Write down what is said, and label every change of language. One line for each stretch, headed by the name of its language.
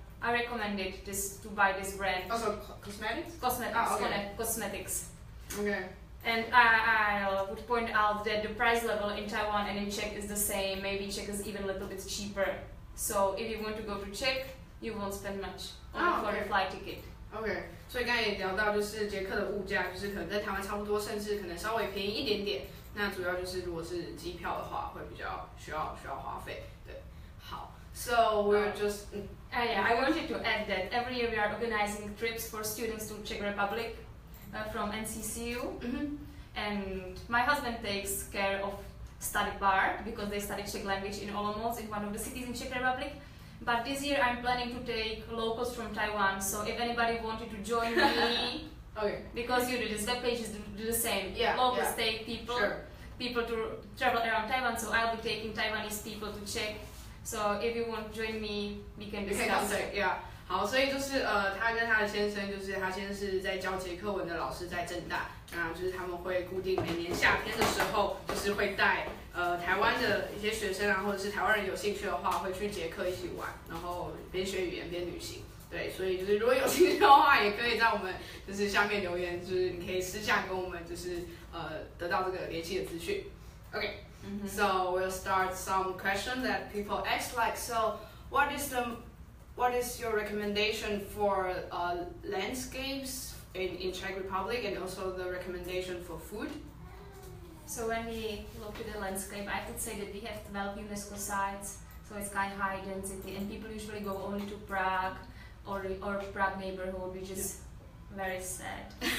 English: I recommend it to buy this brand. Also cosmetics. Cosmetics. Ah, okay. Cosmetics. Okay. And I would point out that the price level in Taiwan and in Czech is the same. Maybe Czech is even a little bit cheaper. So if you want to go to Czech, you won't spend much only for the flight ticket.
Chinese: OK， 所以刚才也聊到，就是捷克的物价，就是可能在台湾差不多，甚至可能稍微便宜一点点。那主要就是如果是机票的话，会比较需要花费。对，好
English: ，So we're just. Yeah, I wanted to add that every year we are organizing trips for students to Czech Republic from NCCU, and my husband takes care of study part because they study Czech language in Olomouc, in one of the cities in Czech Republic. But this year I'm planning to take locals from Taiwan. So if anybody wanted to join me, okay. Because you do this, web pages do the same. Yeah, locals take people, sure. people to travel around Taiwan. So I'll be taking Taiwanese people to Czech. So if you want to join me, we can discuss. Yeah.
Chinese: 好，所以就是他跟他的先生，就是他先生是在教捷克文的老师，在政大，那就是他们会固定每年夏天的时候，就是会带台湾的一些学生啊，或者是台湾人有兴趣的话，会去捷克一起玩，然后边学语言边旅行。对，所以就是如果有兴趣的话，也可以在我们就是下面留言，就是你可以私下跟我们就是得到这个联系的资讯。
English: Okay, so we'll start some questions that people ask, like, so what is your recommendation for landscapes in Czech Republic, and also the recommendation for food? So when we look at the landscape, I could say that we have 12 UNESCO sites, so it's kind of high density, and people usually go only to Prague or Prague neighborhood, which is very sad.